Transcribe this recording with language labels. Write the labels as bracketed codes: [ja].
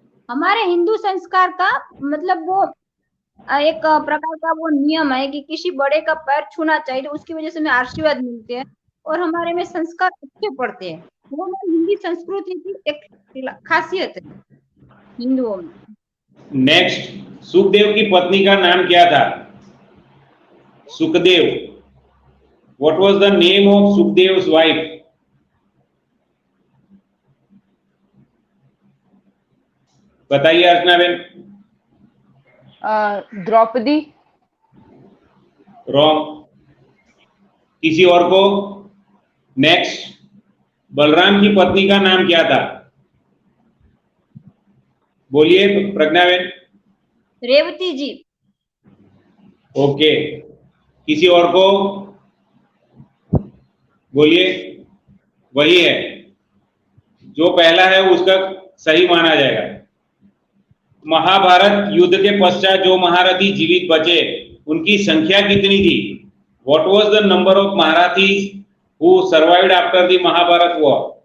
[hi] हमारे हिंदू संस्कार का मतलब वो एक प्रकार का वो नियम है कि किसी बड़े का पैर छूना चाहिए, तो उसकी वजह से हमें आशीर्वाद मिलते हैं और हमारे में संस्कार अच्छे पड़ते हैं. वो हिंदी संस्कृति की एक खासियत है हिंदुओं में. नेक्स्ट, सुखदेव की पत्नी का नाम क्या था? Sukhdev. [en] What was the name of Sukhdev's wife? [hi] बताइए अर्चना बेन. द्रौपदी. रॉन्ग. किसी और को? नेक्स्ट, बलराम की पत्नी का नाम क्या था? बोलिए प्रज्ञा बेन. रेवती जी. ओके. किसी और को? बोलिए. वही है, जो पहला है उसका सही माना जाएगा. महाभारत युद्ध के पश्चात जो महारथी जीवित बचे उनकी संख्या कितनी थी? [en] What was the number of Maharathis who survived after the Mahabharat war?